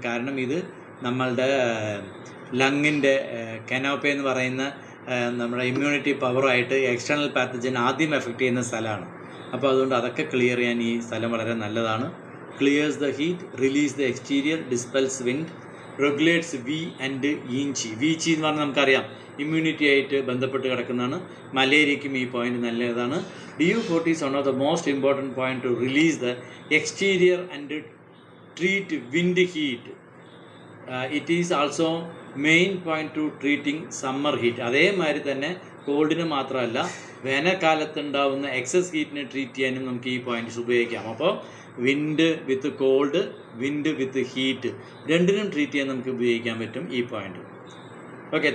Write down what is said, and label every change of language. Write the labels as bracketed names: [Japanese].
[Malayalam] കാരണം ഇത് നമ്മളുടെ ലങ്ങിൻ്റെ കനോപ്പ എന്ന് പറയുന്ന നമ്മുടെ ഇമ്മ്യൂണിറ്റി പവറായിട്ട് എക്സ്റ്റേണൽ പാത്തജൻ ആദ്യം എഫക്റ്റ് ചെയ്യുന്ന സ്ഥലമാണ്. അപ്പോൾ അതുകൊണ്ട് അതൊക്കെ ക്ലിയർ ചെയ്യാൻ ഈ സ്ഥലം വളരെ നല്ലതാണ്. [English] Clears the heat, release the exterior, dispels wind, regulates വി and ഈഞ്ചി. [Malayalam] Veechi എന്ന് പറഞ്ഞാൽ നമുക്കറിയാം ഇമ്മ്യൂണിറ്റി ആയിട്ട് ബന്ധപ്പെട്ട് കിടക്കുന്നതാണ്. മലേറിയയ്ക്കും ഈ പോയിന്റ് നല്ലതാണ്. [English] DU14 is one of the most important point to release the exterior and treat wind heat. It is also main point to treating summer heat. [Malayalam] അതേമാതിരി തന്നെ കോൾഡിന് മാത്രമല്ല വേനൽക്കാലത്തുണ്ടാവുന്ന എക്സസ് ഹീറ്റിനെ ട്രീറ്റ് ചെയ്യാനും നമുക്ക് ഈ പോയിന്റ്സ് ഉപയോഗിക്കാം. അപ്പോൾ [English] wind with cold, wind with heat [Malayalam] രണ്ടിനും treat ചെയ്യാൻ നമുക്ക് ഉപയോഗിക്കാൻ പറ്റും ഈ പോയിന്റ്. ഓക്കെ.